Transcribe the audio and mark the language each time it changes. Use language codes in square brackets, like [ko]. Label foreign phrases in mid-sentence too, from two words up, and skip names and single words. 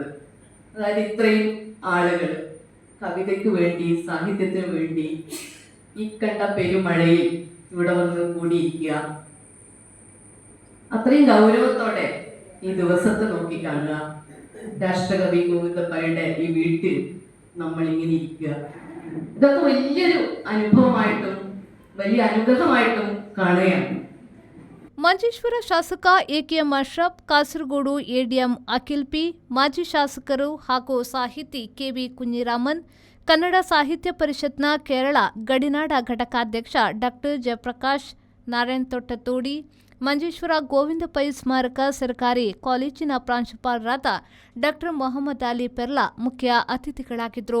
[ml] അതായത് ഇത്രയും ആളുകൾ കവിതയ്ക്ക് വേണ്ടി, സാഹിത്യത്തിന് വേണ്ടി ഈ കണ്ട പെരുമഴയിൽ ഇവിടെ വന്ന് കൂടിയിരിക്കുക, അത്രയും ഗൗരവത്തോടെ ഈ ദിവസത്തെ നോക്കി കാണുക, രാഷ്ട്രകവി ഗോവിന്ദപ്പയുടെ ഈ വീട്ടിൽ നമ്മൾ ഇങ്ങനെ ഇരിക്കുക, ഇതൊക്കെ വലിയൊരു അനുഭവമായിട്ടും വലിയ അനുഗ്രഹമായിട്ടും കാണുകയാണ്. [kn] ಮಂಜೇಶ್ವರ ಶಾಸಕ ಎ.ಕೆ.ಎಂ. ಅಶ್ರಫ್, ಕಾಸರಗೋಡು ಎಡಿಎಂ ಅಖಿಲ್ ಪಿ, ಮಾಜಿ ಶಾಸಕರು ಹಾಗೂ ಸಾಹಿತಿ ಕೆ.ವಿ. ಕುഞ്ഞിರಾಮನ್, ಕನ್ನಡ ಸಾಹಿತ್ಯ ಪರಿಷತ್ನ ಕೇರಳ ಗಡಿನಾಡ ಘಟಕಾಧ್ಯಕ್ಷ ಡಾಕ್ಟರ್ ಜಯಪ್ರಕಾಶ್, ನಾರಾಯಣ್ ತೊಟ್ಟತೋಡಿ, ಮಂಜೇಶ್ವರ ಗೋವಿಂದ ಪೈ ಸ್ಮಾರಕ ಸರ್ಕಾರಿ ಕಾಲೇಜಿನ ಪ್ರಾಂಶುಪಾಲರಾದ ಡಾಕ್ಟರ್ ಮೊಹಮ್ಮದ್ ಅಲಿ ಪೆರ್ಲಾ ಮುಖ್ಯ ಅತಿಥಿಗಳಾಗಿದ್ದರು.